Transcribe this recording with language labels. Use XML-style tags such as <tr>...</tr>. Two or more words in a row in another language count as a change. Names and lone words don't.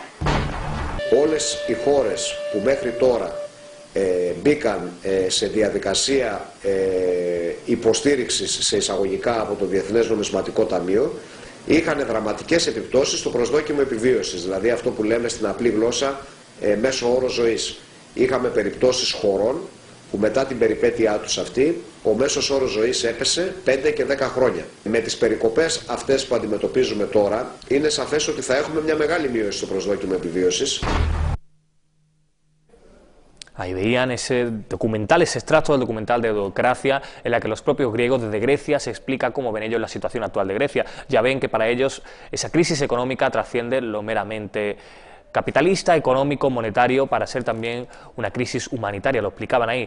<el>Όλες οι χώρες που μέχρι τώρα μπήκαν σε διαδικασία υποστήριξης σε εισαγωγικά από το Διεθνές Νομισματικό Ταμείο είχαν δραματικές επιπτώσεις στο προσδόκιμο επιβίωσης, δηλαδή αυτό που λέμε στην απλή γλώσσα μέσο όρο ζωής. Είχαμε περιπτώσεις χωρών που μετά την περιπέτειά τους αυτή ο μέσος όρος ζωής έπεσε 5 και 10 χρόνια. Με τις περικοπές αυτές που αντιμετωπίζουμε τώρα είναι σαφές ότι θα έχουμε μια μεγάλη μείωση στο προσδόκιμο επιβίωσης.</el> <es>Ahí veían ese documental, ese extracto del documental de Deudocracia, en la que los propios griegos desde Grecia se explica cómo ven ellos la situación actual de Grecia. Ya ven que para ellos esa crisis económica trasciende lo meramente capitalista, económico, monetario, para ser también una crisis humanitaria, lo explicaban ahí.</es>